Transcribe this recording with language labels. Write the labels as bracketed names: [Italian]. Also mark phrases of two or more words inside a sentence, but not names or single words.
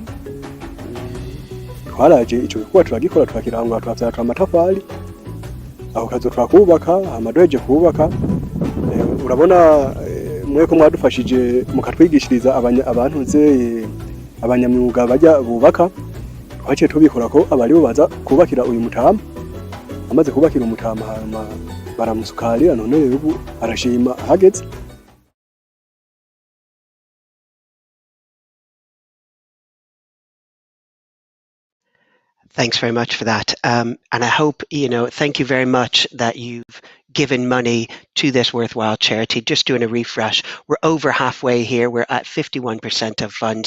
[Rundi] twaraje ico gikuba turagikora turakirangwa turavyara amatafari aho kazo turakubaka amadoje kubaka urabona mweko mwadufashije mukatwigishiriza abantu nze abanyamyuga bajya bubaka twaciye tubikora ko abari baza kubakira uyu mutama amaze kubakira umutama hama baramusukarira none ubu arashima ahageze. [English] Thanks very much for that. And I hope, thank you very much that you've given money to this worthwhile charity. Just doing a refresh. We're over halfway here. We're at 51% of funds.